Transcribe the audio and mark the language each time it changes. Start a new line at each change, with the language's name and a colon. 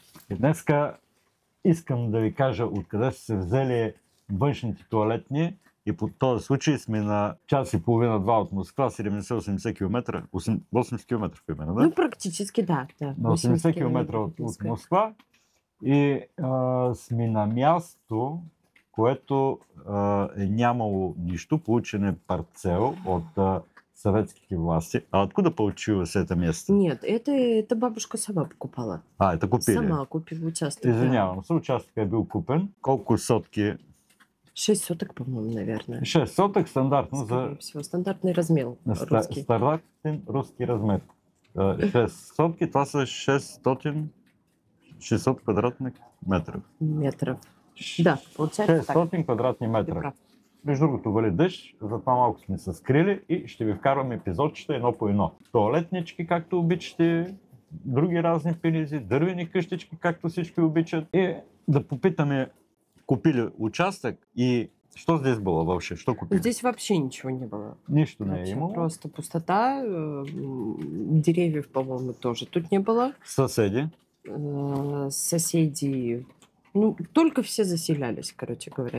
Bulgarian: И днеска искам да ви кажа откъде са се взели външните тоалетни и по този случай сме на час и половина-два от Москва, 70-80 км, 80 км примерно, да?
Russian: Ну, практически да.
Bulgarian: На 80 км от Москва и сме на място, което е нямало нищо, получен е парцел от
Russian: советские власти. А откуда получилось это место? Нет, это бабушка сама покупала. Это купили? Сама купила участок.
Bulgarian: Извинявам се, участъкът е бил купен. Колко сотки?
Russian: 6 соток, по-моему, наверное. 6 соток стандартно Скорее всего, стандартный размер русский.
Bulgarian: Стандартен руски размер. 6 сотки, това са 600
Russian: квадратних метров. Да, получается 600 так.
Bulgarian: квадратни метра. Между другото, вали дъжд, затова малко сме се скрили и ще ви вкарвам епизодчета едно по едно. Тоалетнички, както обичате, други разни пилизи, дървени къщички, както всички обичат. И да попитаме, купили участък и
Russian: что здесь было вообще? Что купили? Здесь вообще ничего не было.
Bulgarian: Нищо не е имало.
Russian: Просто пустота, деревьев, по-моему, тоже тут не было. Соседи? Соседи, ну, только все заселялись, короче говоря.